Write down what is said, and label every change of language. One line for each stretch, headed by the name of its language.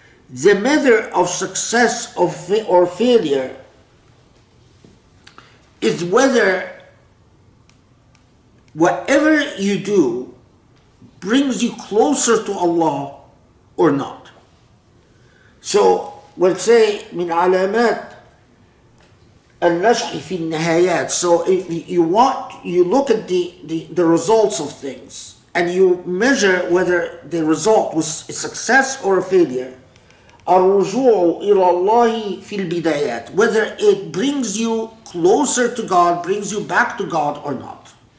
English: The measure of success or failure is whether whatever you do brings you closer to Allah or not. So we'll say
Arabic: من علامات النجح في النهايات.
English: So if you look at the results of things, and you measure whether the result was a success or a failure.
Arabic: الرجوع إلى الله في البدايات,
English: whether it brings you closer to God, brings you back to God or not.